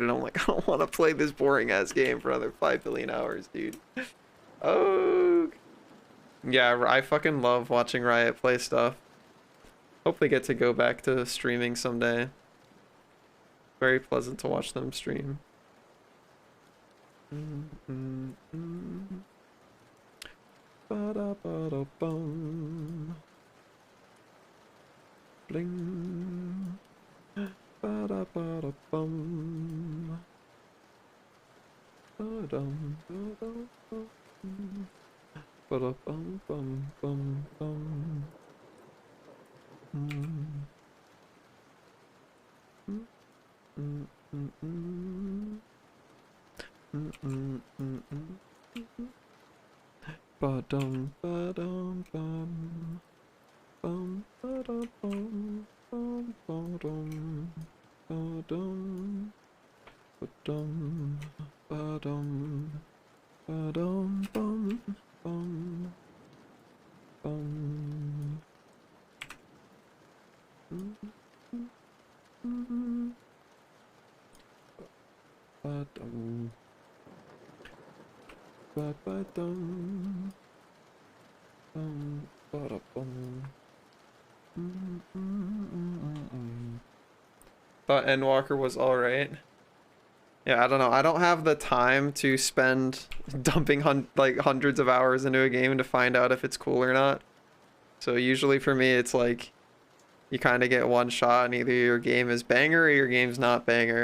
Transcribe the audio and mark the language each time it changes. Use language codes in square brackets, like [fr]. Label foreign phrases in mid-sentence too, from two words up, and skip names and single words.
[en] And I'm like, I don't want to play this boring ass game for another 5 billion hours, dude. Oh. Yeah, I fucking love watching Riot play stuff. Hope they get to go back to streaming someday. Very pleasant to watch them stream. Ba-da-ba-da-bum. Bling. Ba-da-ba-da-bum. Ba-dum, ba-dum, bum. Ba-da-bum, bum, bum, bum. Ba-dum, ba-dum, bum. Bum, ba-dum, bum, bum, ba-dum. Ba-dum, ba-dum, ba-dum. Ba-dum, bum, bum, bum. Ba-dum. Ba-ba-dum. Ba-da-bum. Thought Endwalker was alright. Yeah, I don't know. I don't have the time to spend dumping like hundreds of hours into a game to find out if it's cool or not. So usually for me, it's like you kind of get one shot and either your game is banger or your game's not banger.